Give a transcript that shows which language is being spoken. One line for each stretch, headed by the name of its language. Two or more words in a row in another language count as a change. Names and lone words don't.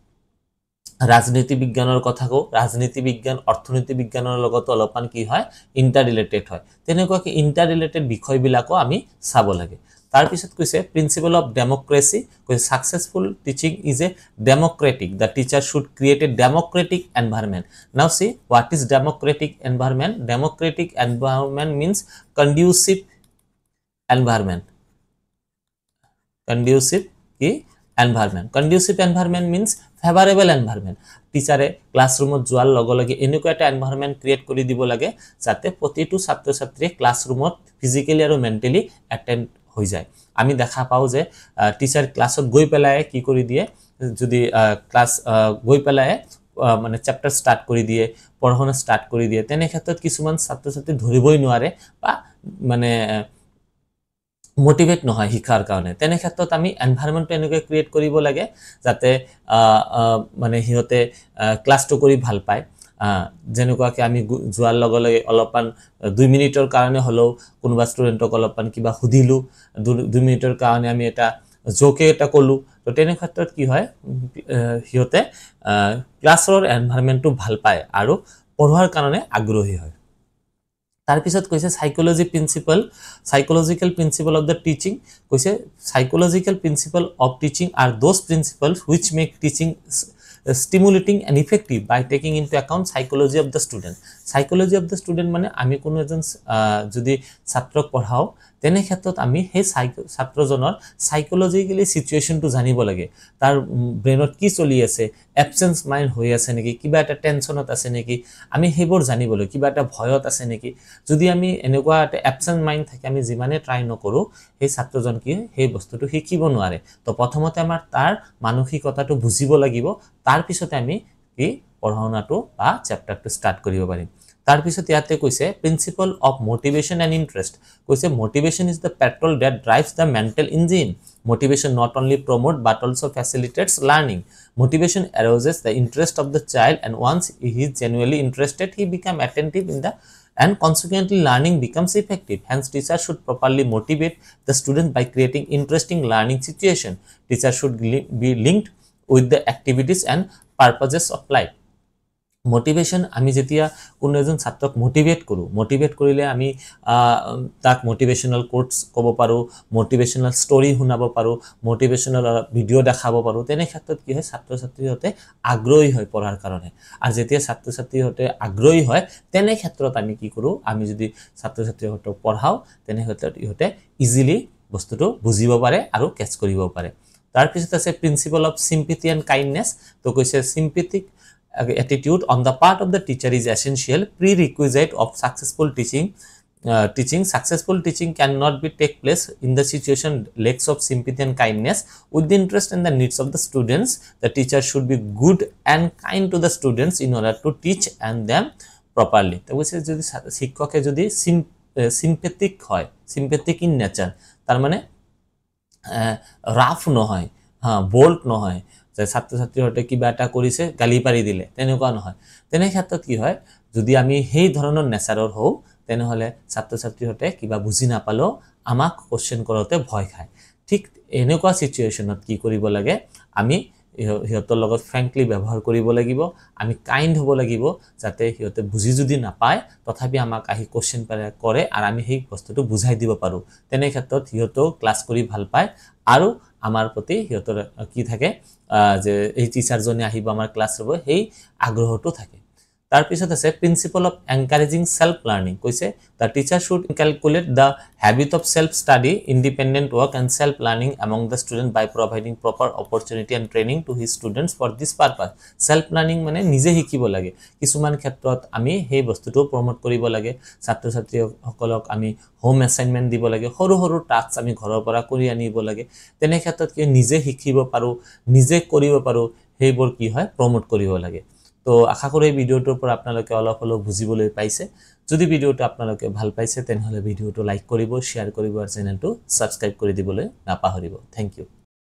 Assamese: ৰাজনীতি বিজ্ঞানৰ কথা কও ৰাজনীতি বিজ্ঞান অৰ্থনীতি বিজ্ঞানৰ লগত অলপমান কি হয়
English: inter related
Assamese: হয় তেনেকুৱা কি
English: inter related
Assamese: বিষয়বিলাকো আমি চাব লাগে তাৰ পিছত কৈছে
English: principle of democracy কৈছে successful teaching is a democratic the teacher should create a democratic environment now see what is democratic environment democratic environment means conducive environment conducive ki environment conducive environment means favorable environment
Assamese: টিচারে ক্লাসরুমত যোৱাৰ লগে লগে এনেকুৱা এটা
English: environment create
Assamese: কৰি দিব লাগে যাতে প্ৰতিটো ছাত্ৰ ছাত্ৰী ক্লাসরুমত ফিজিক্যালি আৰু
English: mentally attend
Assamese: হৈ যায় আমি দেখা পাও যে টিচার ক্লাসত গৈ পেলাই কি কৰি দিয়ে যদি ক্লাস গৈ পেলাই মানে
English: chapter start
Assamese: কৰি দিয়ে পঢ়ানো স্টার্ট কৰি দিয়ে তেনে ক্ষেত্ৰত কিছুমান ছাত্ৰ ছাত্ৰী ধৰিবই নোৱাৰে বা মানে মোটিভেট নহয় শিক্ষাৰ কাৰণে তেনে ক্ষেত্ৰত আমি এনভায়রনমেন্ট এনেকৈ ক্ৰিয়েট কৰিব লাগে যাতে মানে হিয়তে ক্লাসটো কৰি ভাল পায় যেনেকুৱাকে আমি যোৱাৰ লগে লগে অলপমান 2 মিনিটৰ কাৰণে হলো কোনোবা ষ্টুডেন্টক অলপমান কিবা সুধিলো 2 মিনিটৰ কাৰণে আমি এটা জোকে এটা কলো তো তেনে ক্ষেত্ৰত কি হয় হিয়তে ক্লাসৰ এনভায়রনমেন্টটো ভাল পায় আৰু পঢ়াৰ কাৰণে আগ্ৰহী হয় তাৰ পিছত কৈছে
English: psychological principle of the teaching কৈছে psychological principle of teaching are those principles which make teaching stimulating and effective by taking into account psychology of the
Assamese: student মানে আমি কোনো এজন যদি ছাত্ৰক পঢ়াও তেনে ক্ষেত্ৰত আমি সেই ছাত্ৰজনৰ
English: psychologically situation
Assamese: জানিব লাগে তাৰ ব্ৰেইনত কি চলি আছে
English: absence mind
Assamese: হৈ আছে নেকি কিবা এটা টেনশনত আছে নেকি আমি হেবোৰ জানিব লাগে কিবা এটা ভয়ত আছে নেকি যদি আমি এনেকুৱা এটা
English: absent mind
Assamese: থাকে আমি যিমানে ট্রাই নকৰো সেই ছাত্ৰজন কি সেই বস্তুটো শিকিব নোৱাৰে তো প্ৰথমতে আমাৰ তাৰ মানসিকতাটো বুজিব লাগিব তাৰ পিছতে আমি কি পঢ়াওনাটো বা চ্যাপ্টাৰটো স্টাৰ্ট কৰিব পাৰিম তাৰ পিছত ইয়াতে কৈছে
English: principle of motivation and interest
Assamese: কৈছে
English: motivation is the petrol that drives the mental engine motivation not only promote but also facilitates learning motivation arouses the interest of the child and once he is genuinely interested he become attentive in the and consequently learning becomes effective hence teacher should properly motivate the student by creating interesting learning situation teacher should be linked with the activities and purposes of life motivation
Assamese: আমি যেতিয়া কোন এজন ছাত্ৰক মোটিভেট কৰিলে আমি তাক
English: motivational quotes
Assamese: ক'ব পাৰো
English: motivational story
Assamese: শুনাব পাৰো
English: motivational video
Assamese: দেখাব পাৰো তেনে ক্ষেত্ৰত কি হয় ছাত্ৰ ছাত্ৰীহতে আগ্ৰহী হয় পঢ়াৰ কাৰণে আৰু যেতিয়া ছাত্ৰ ছাত্ৰীহতে আগ্ৰহী হয় তেনে ক্ষেত্ৰত আমি কি কৰো আমি যদি ছাত্ৰ ছাত্ৰীহতক পঢ়াও তেনে ক্ষেত্ৰত ইহতে ইজিলি বস্তুটো বুজিব পাৰে আৰু ক্যাচ কৰিব পাৰে তাৰ পিছত আছে প্ৰিন্সিপল
English: of sympathy and kindness
Assamese: তো কৈছে
English: sympathetic attitude on the part of the teacher is essential prerequisite of successful teaching successful teaching cannot be take place in the situation lacks of sympathy and kindness with the interest and the needs of the students the teacher should be good and kind to the students in order to teach and them properly
Assamese: তো বলছে যদি শিক্ষকে যদি
English: sympathetic হয় sympathetic in nature
Assamese: তার মানে রাফ নহয় বোল্ড নহয় যে ছাত্ৰ ছাত্ৰীহতে কিবা এটা কৰিছে গালি পাৰি দিলে তেনেকুৱা নহয় তেনে ক্ষেত্ৰত কি হয় যদি আমি সেই ধৰণৰ নেচাৰৰ হও তেনে হলে ছাত্ৰ ছাত্ৰীহতে কিবা বুজি নাপালো আমাক কোশ্চেন কৰতে ভয় খায় ঠিক এনেকুৱা সিচুয়েশনত কি কৰিব লাগে আমি হিয়তৰ লগত ফ্ৰেঙ্কলি ব্যৱহাৰ কৰিব লাগিব আমি কাইন্ড হ'ব লাগিব যাতে হিয়তে বুজি যদি নাপায় তথাপি আমাক আহি কোশ্চেন কৰে আৰু আমি সেই বস্তুটো বুজাই দিব পাৰো তেনে ক্ষেত্ৰত হিয়তো ক্লাস কৰি ভাল পায় আৰু আমাৰ প্ৰতি হিয়তৰ কি থাকে যে এই টিচাৰজনে আহিব আমাৰ ক্লাস হ'ব সেই আগ্ৰহটো থাকে তাৰ পিছত আছে
English: principle of encouraging self learning কৈছে the teacher should calculate the habit of self study independent work and self learning among the student by providing proper opportunity and training to his students for this purpose self learning
Assamese: মানে নিজে শিকিব লাগে কিছুমান ক্ষেত্ৰত আমি সেই বস্তুটো প্ৰমোট কৰিব লাগে ছাত্ৰ ছাত্ৰীসকলক আমি
English: home assignment
Assamese: দিব লাগে সৰু সৰু টাস্ক আমি ঘৰৰ পৰা কৰি আনিব লাগে তেনে ক্ষেত্ৰত কি নিজে শিকিব পাৰো নিজে কৰিব পাৰো সেইবোৰ কি হয় প্ৰমোট কৰিব লাগে তো আশা কৰো এই ভিডিওটোৰ পৰা আপোনালোকে অলপ অলপ বুজিবলৈ পাইছে যদি ভিডিওটো আপোনালোকে ভাল পাইছে তেনহলে ভিডিওটো লাইক কৰিব শেয়াৰ কৰিব আৰু চেনেলটো সাবস্ক্ৰাইব কৰি দিবলৈ নাপাহৰিব
English: thank you